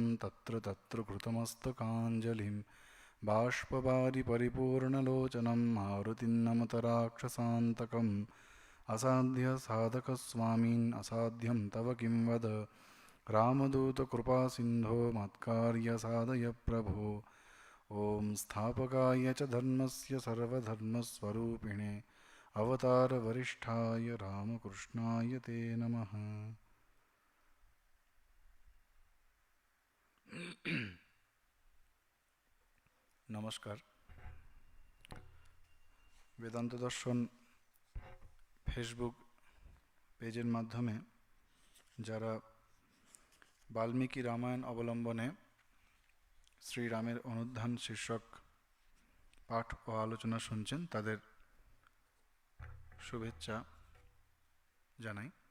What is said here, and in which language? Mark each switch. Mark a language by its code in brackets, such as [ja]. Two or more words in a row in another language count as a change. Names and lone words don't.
[sa] तत्र तत्र कृतमस्तकाञ्जलिं बाष्पवारि परिपूर्णलोचनं मारुतिं नमत राक्षसान्तकम् असाध्यसाधकस्वामिन् असाध्यं तव किं वद रामदूतकृपासिन्धो मत्कार्यसाधय प्रभो ॐ स्थापकाय च धर्मस्य सर्वधर्मस्वरूपिणे अवतारवरिष्ठाय रामकृष्णाय ते नमः। [bn] নমস্কার। বেদান্ত দর্শন ফেসবুক পেজের মাধ্যমে যারা বাল্মীকি রামায়ণ অবলম্বনে শ্রীরামের অনুধ্যান শীর্ষক পাঠ ও আলোচনা শুনছেন তাদের শুভেচ্ছা জানাই।